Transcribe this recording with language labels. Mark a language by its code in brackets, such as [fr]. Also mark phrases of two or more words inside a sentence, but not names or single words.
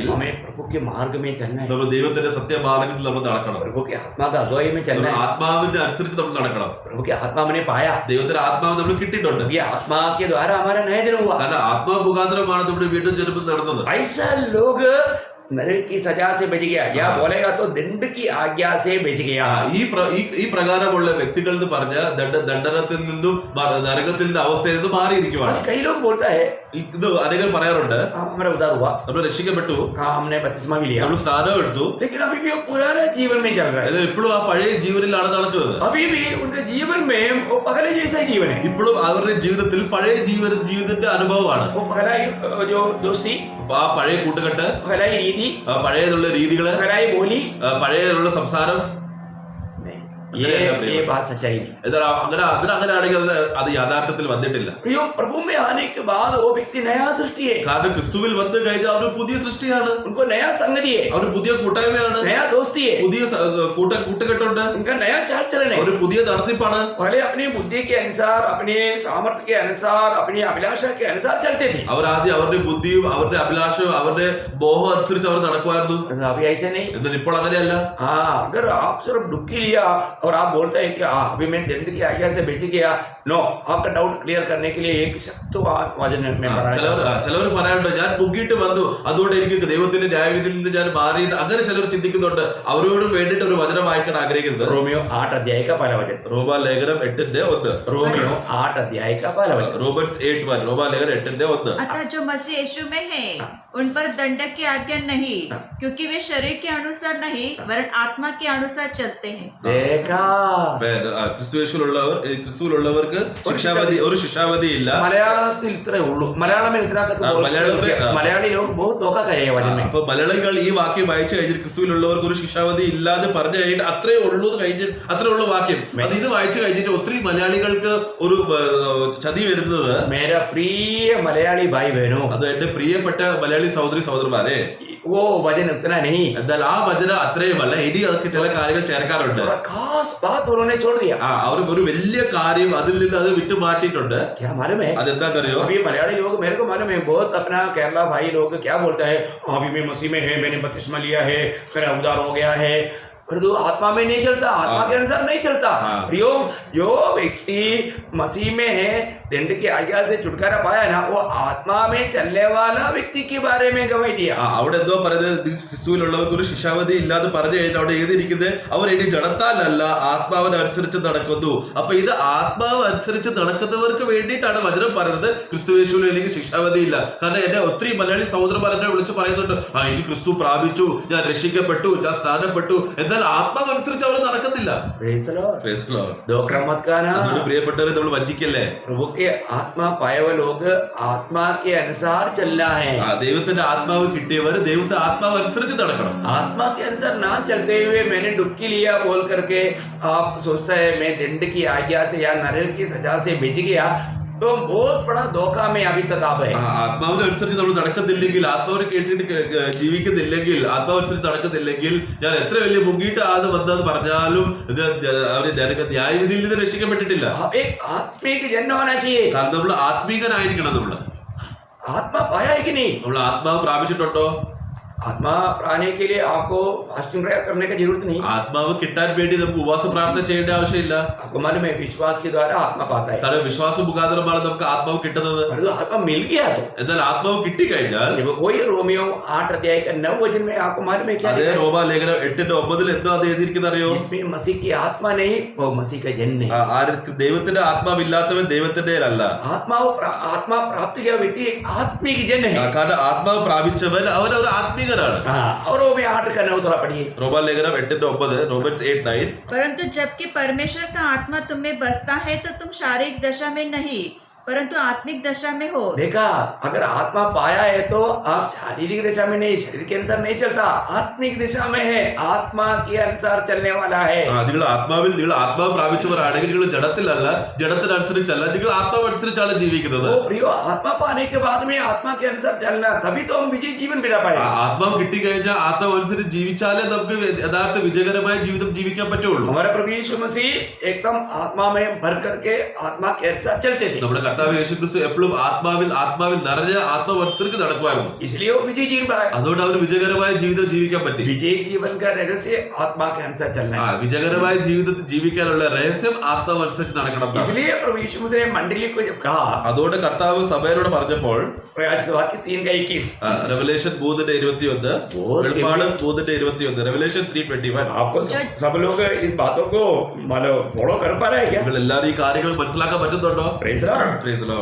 [hi] हमें प्रभु के मार्ग में चलना है. [ml] നമ്മൾ ദൈവത്തിന്റെ സത്യമാർഗത്തിൽ നമ്മൾ നടക്കണം. [hi] प्रभु के आत्मा का अगुवाई में चलना है. [ml] ആത്മാവിന്റെ അനുസരിച്ച് നമ്മൾ നടക്കണം. [hi] प्रभु के आत्मा मैंने पाया. [ml] ദൈവത്തിന്റെ ആത്മാവ് നമ്മൾ കിട്ടിയിട്ടുണ്ട്. [hi] ये आत्मा के द्वारा हमारा नया जन्म हुआ. [ml] കാരണം ആത്മാവ് മുഖാന്തരമാണ് നമ്മുടെ വീണ്ടും ജന്മം നടന്നത്. [hi] ऐसा लोग नरक की सजा से बच गया, या बोलेगा तो दंड की आज्ञा से बच गया. [ml] ഈ പ്രകാരമുള്ള വ്യക്തികൾ എന്ന് പറഞ്ഞ ദണ്ഡനത്തിൽ നിന്നും നരകത്തിൽ നിന്നും അവസ്ഥയിൽ നിന്നും മാറിയിരിക്കുവാണ്. [hi] कई लोग बोलता है, [ml] ഇത് അനേകർ പറയാറുണ്ട്, [hi] हमारा उद्धार हुआ, [ml] നമ്മൾ രക്ഷിക്കപ്പെട്ടു, [hi] हमने बपतिस्मा भी लिया, [ml] നമ്മൾ സ്നാനം എടുത്തു, [hi] लेकिन अभी भी वो पुराना जीवन में चल रहा है. [ml] ഇപ്പോഴും ആ പഴയ ജീവനിലാണ് നടക്കുന്നത്. [hi] अभी भी उनके जीवन में वो पहले जैसा जीवन है. [ml] ഇപ്പോഴും അവരുടെ ജീവിതത്തിൽ പഴയ ജീവിതത്തിന്റെ അനുഭവമാണ്. [hi] वो पहला जो दोस्ती, [ml] ആ പഴയ കൂട്ടുകെട്ട്, [hi] पहला രീതി, [ml] പഴയതുള്ള രീതികള്, [hi] पहला बोली, [ml] പഴയതുള്ള സംസാരം [hi] ये बात सच्चाई नहीं। [ml] എന്നാൽ അങ്ങനെയാണെങ്കിൽ അത് യാഥാർത്ഥ്യത്തിൽ വന്നിട്ടില്ല. [hi] प्रियो, प्रभु में आने के बाद वो व्यक्ति नया सृष्टि है। [ml] കാരണം ക്രിസ്തുവിൽ വന്നു കഴിഞ്ഞാൽ അവർ പുതിയ സൃഷ്ടിയാണ്, [hi] उनको नया संगति है, [ml] അവർ പുതിയ കൂട്ടായ്മയാണ്, [hi] नया दोस्ती है, [ml] പുതിയ കൂട്ടുകെട്ടുണ്ട്, [hi] उनका नया चाल चलन है। [ml] ഒരു പുതിയ നടത്തിപ്പാണ്. [hi] पहले अपनी बुद्धि के अनुसार, अपने सामर्थ्य के अनुसार, अपनी अभिलाषा के अनुसार चलते थे। [ml] അവർ ആദ്യം അവരുടെ ബുദ്ധിയും അവരുടെ അഭിലാഷവും അവരുടെ മോഹം അനുസരിച്ച് അവർ നടക്കുമായിരുന്നു. [hi] अभी ऐसे नहीं। [ml] എന്നാൽ ഇപ്പോൾ അങ്ങനെയല്ല. [hi] हाँ, अगर आप सिर्फ डुबकी लिया और आप बोलते हैं कि हाँ अभी मैं दंड की आज्ञा से बेच गया, नो, आपका [en] doubt clear [hi] करने के लिए एक शक्तिवान वचन में [ml] ചിലവർ പറയാനുണ്ട്, ഞാൻ മുങ്ങിയിട്ട് വന്നു അതുകൊണ്ട് എനിക്ക് ദൈവത്തിന്റെ ന്യായവിധിയിൽ നിന്ന് ഞാൻ മാറിയത്. അങ്ങനെ ചിലർ ചിന്തിക്കുന്നുണ്ട്. അവരോട് വേണ്ടിയിട്ട് ഒരു വചനം വായിക്കാൻ ആഗ്രഹിക്കുന്നത് [hi] रोमियो 8 अध्याय का पहला वचन। [ml] റോമാലേഖനം 8:1. [hi] रोमियो 8 अध्याय का पहला वचन। [ml] റോമൻസ് 8:1. റോമാലേഖനം 8:1. [hi] अतः जो मसीह यीशु में है उन पर दंड की आज्ञा नहीं, क्योंकि वे शरीर के अनुसार नहीं वरन आत्मा के अनुसार चलते हैं। देखा, [ml] ക്രിസ്തുവിലുള്ളവർക്ക് ഒരു ശിക്ഷാവധി ഇല്ല. മലയാളത്തിൽ ഇത്രേ ഉള്ളൂ. [hi] മലയാളം में इतना तक മലയാളി लोग बहुत धोखा करे वचन में। [ml] അപ്പൊ മലയാളികൾ ഈ വാക്യം വായിച്ചു കഴിഞ്ഞിട്ട് ക്രിസ്തുവിലുള്ളവർക്ക് ഒരു ശിക്ഷാവധി ഇല്ലാതെ പറഞ്ഞു കഴിഞ്ഞിട്ട് അത്രേ ഉള്ളൂ വാക്യം. അത് ഇത് വായിച്ചു കഴിഞ്ഞിട്ട് ഒത്തിരി മലയാളികൾക്ക് ഒരു ചതി വരുന്നത്. [hi] मेरा प्रिय मलयाली भाई बहनों, [ml] അത് എന്റെ പ്രിയപ്പെട്ട മലയാളി സഹോദരന്മാരെ, [hi] वो वचन उतना नहीं, [ml] എന്നാൽ ആ വചനം അത്രയുമല്ല. ഇനി അതൊക്കെ ചില കാര്യങ്ങൾ ചേർക്കാറുണ്ട്. [hi] खास बात उन्होंने छोड़ दिया. [ml] അവർ ഒരു വലിയ കാര്യം അതിൽ നിന്ന് അത് വിട്ടുമാറ്റിയിട്ടുണ്ട്. [hi] क्या मालूम है? [ml] അതെന്താണെന്നറിയോ? [hi] अभी मलयाली लोग, मेरे को मालूम है, बहुत अपना केरला भाई लोग क्या बोलता है, अभी मैं मसीह में है, मैंने बपतिस्मा लिया है, मेरा उद्धार हो गया है, परंतु आत्मा में नहीं चलता, आत्मा के अनुसार नहीं चलता। प्रियो, जो व्यक्ति मसीह में है, दंड की आज्ञा से छुटकारा पाया ना, वो आत्मा में चलने वाला व्यक्ति के बारे में गवाही दिया. [ml] അവിടെ എന്തോ പറയുന്നത്, ക്രിസ്തുവിലുള്ളവർക്ക് ഒരു ശിക്ഷാവധി ഇല്ലാതെ പറഞ്ഞു കഴിഞ്ഞാൽ അവിടെ എഴുതിയിരിക്കുന്നത് അവർ ഇനി ജഡത്താലല്ല ആത്മാവിനനുസരിച്ച് നടക്കുന്നു. അപ്പൊ ഇത് ആത്മാവ് അനുസരിച്ച് നടക്കുന്നവർക്ക് വേണ്ടിയിട്ടാണ് വചനം പറയുന്നത്. ക്രിസ്തുയേശുവിൽ എനിക്ക് ശിക്ഷാവധി ഇല്ല. കാരണം എന്നെ ഒത്തിരി മലയാളി സഹോദരന്മാർ എന്നെ വിളിച്ച് പറയുന്നുണ്ട്, എനിക്ക് ക്രിസ്തു പ്രാപിച്ചു, ഞാൻ രക്ഷിക്കപ്പെട്ടു, ഞാൻ സ്നാനപ്പെട്ടു, എന്നാൽ ആത്മാവനുസരിച്ച് അവർ നടക്കുന്നില്ല. അതുകൊണ്ട് പ്രിയപ്പെട്ടവരെ നമ്മൾ വഞ്ചിക്കല്ലേ. [hi] प्रभु के आत्मा पाए हुए लोग आत्मा के अनुसार चलना है. [ml] ദൈവത്തിന്റെ ആത്മാവ് കിട്ടിയവർ ദൈവത്തെ ആത്മാവ് അനുസരിച്ച് നടക്കണം. [hi] आत्मा के अनुसार ना चलते हुए मैंने डुबकी लिया बोल करके आप सोचता है मैं दंड की आज्ञा से या नरक की सजा से बच गया, तो बहुत बड़ा धोखा में अभी तक आप है. [ml] ആത്മാവിനനുസരിച്ച് നമ്മൾ നടക്കുന്നില്ലെങ്കിൽ, ആത്മാവിനെ കേട്ടിട്ട് ജീവിക്കുന്നില്ലെങ്കിൽ, ആത്മാവനുസരിച്ച് നടക്കുന്നില്ലെങ്കിൽ, ഞാൻ എത്ര വലിയ മുങ്ങിയിട്ട് ആദ്യം വന്നത് പറഞ്ഞാലും ഇത് അവര് ന്യായവിധിയിൽ നിന്ന് രക്ഷിക്കപ്പെട്ടിട്ടില്ല. [hi] आत्मिक जन्म होना चाहिए. [ml] കാരണം നമ്മൾ ആത്മീകനായിരിക്കണം. [hi] आत्मा पाया है कि नहीं? [ml] നമ്മൾ ആത്മാവ് പ്രാപിച്ചിട്ടുണ്ടോ? [hi] आत्मा पाने के लिए आपको [en] fasting prayer [hi] करने की जरूरत नहीं. [ml] ആത്മാവ് കിട്ടാൻ വേണ്ടി നമുക്ക് ഉപവാസ പ്രാർത്ഥന ചെയ്യേണ്ട ആവശ്യമില്ല. [hi] आपको मालूम है विश्वास के द्वारा आत्मा पाता है. [ml] കാരണം വിശ്വാസം മുഖാന്തരമാണ് നമുക്ക് ആത്മാവ് കിട്ടുന്നത്. [hi] आत्मा मिल गया तो, [ml] എന്നാൽ ആത്മാവ് കിട്ടിക്കഴിഞ്ഞാൽ [hi] वही रोमियो 8 अध्याय का 9 वचन में आपको मालूम है क्या? [ml] അതേ റോമാലേഖനം 8:9 എന്തോ അത് എഴുതിയിരിക്കുന്നത് അറിയോ? [hi] इसमें मसीह की आत्मा नहीं, वो मसीह का जन है. [ml] ദൈവത്തിന്റെ ആത്മാവില്ലാത്തവൻ ദൈവത്തിന്റെ അല്ല. [hi] आत्मा प्राप्त किया व्यक्ति एक आत्मिक जन है. [ml] കാരണം ആത്മാവ് പ്രാപിച്ചവൻ അവൻ ഒരു ആത്മീകനാണ്. [hi] और वो भी 8 का 9 थोड़ा पढ़िए. [ml] റോമാലേഖനം 8:9, റോമൻസ് 8:9. [hi] परंतु जबकि परमेश्वर का आत्मा तुम में बसता है तो तुम शारीरिक दशा में नहीं परंतु आत्मिक दशा में हो. देखा, अगर आत्मा पाया है तो आप शारीरिक दशा में नहीं, शरीर के अनुसार नहीं चलता, आत्मिक दिशा में है, आत्मा के अनुसार चलने वाला है. [ml] നിങ്ങൾ ആത്മാവിൽ നിങ്ങൾ ആത്മാവ് പ്രാപിച്ചവരാണെങ്കിൽ നിങ്ങൾ ജഡത്തിലല്ല, ജഡത്തിനനുസരിച്ചല്ല, നിങ്ങൾ ആത്മാവ് അനുസരിച്ചാണ് ജീവിക്കുന്നത്. [hi] प्रियो, आत्मा पाने के बाद में आत्मा के अनुसार चलना, तभी तो हम विजय जीवन बिता पाए. [ml] ആത്മാവ് കിട്ടിക്കഴിഞ്ഞാൽ ആത്മാവ് അനുസരിച്ച് ജീവിച്ചാലേ നമുക്ക് യഥാർത്ഥ വിജയകരമായ ജീവിതം ജീവിക്കാൻ പറ്റുള്ളൂ. [hi] हमारा प्रभु यीशु मसीह एकदम आत्मा में भर करके आत्मा के अनुसार चलते थे. [ml] നമ്മുടെ കർത്താവ് യേശു ക്രിസ്തു എപ്പോഴും ആത്മാവിൽ നിറഞ്ഞ ആത്മാവ് അനുസരിച്ച് നടക്കുമായിരുന്നു. [hi] इसलिए वो विजय जीवन पाए. [ml] അതുകൊണ്ട് അവന് വിജയകരമായ ജീവിതം ജീവിക്കാൻ പറ്റി. [hi] विजय जीवन का रहस्य आत्मा के अनुसार चलना है. [ml] വിജയകരമായ ജീവിതത്തിൽ ജീവിക്കാനുള്ള രഹസ്യം ആത്മാവ് അനുസരിച്ച് നടക്കണം. [hi] इसलिए प्रभु यीशु मसीह ने मंडली को जब कहा, [ml] അതുകൊണ്ട് കർത്താവ് സഭയോട് പറഞ്ഞപ്പോൾ [hi] प्रकाश के वाक्य 3:21, [ml] റെവലേഷൻ 3:21, വെളിപ്പാട് 3:21, റെവലേഷൻ 3:21. [hi] आपको सब लोग इस बातों को मानो फॉलो कर पा रहे हैं क्या? [ml] നിങ്ങൾ എല്ലാവരും ഈ കാര്യങ്ങൾ മനസ്സിലാക്കാൻ പറ്റുന്നുണ്ടോ? [en] Praise the Lord. Praise the Lord.